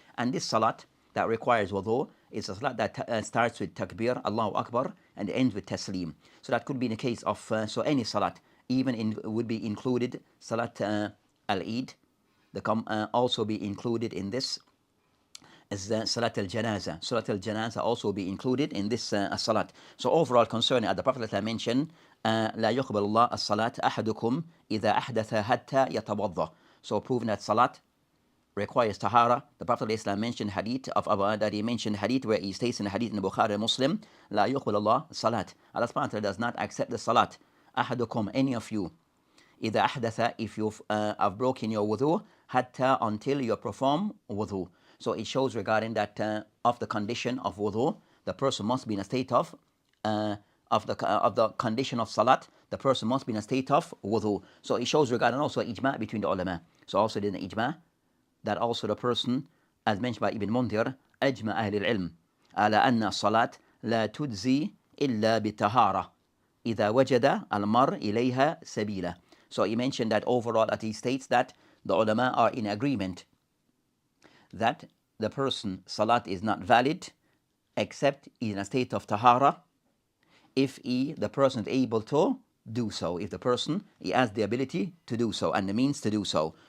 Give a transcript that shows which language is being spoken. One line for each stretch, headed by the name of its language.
English: And this salat that requires wudu is a salat that starts with takbir, Allahu Akbar, and ends with taslim. So that could be in the case of so any salat, even would be included salat al-Eid, also be included in this as Salat al-Janaza. Salat al-Janaza also be included in this salat. So overall concerning, the Prophet mentioned,
Arabic: لا يقبل الله الصلاة أحدكم إذا أحدث حتى يتوضأ.
English: So proving that salat requires tahara. The Prophet ﷺ mentioned hadith of that he mentioned hadith where he states in the hadith in the Bukhari and Muslim,
Arabic: لا يقبل الله
English: salat. Allah subhanahu wa ta'ala does not accept the salat.
Arabic: أحدكم,
English: any of you,
Arabic: إذا أحدث,
English: if you have broken your wudu, حتى, until you perform wudu. So it shows regarding that of the condition of wudu, the person must be in a state of the condition of salat, the person must be in a state of wudu. So it shows regarding also ijma' between the ulama. So also in the ijma' that also the person, as mentioned by Ibn Mundhir,
Arabic: أجمع أهل العلم على أن الصلاة لا تجزي إلا بالطهارة إذا وجد المرء إليها سبيلا.
English: So he mentioned that overall that he states that the ulama are in agreement that the person salat is not valid except in a state of tahara if the person is able to do so, if the person he has the ability to do so and the means to do so.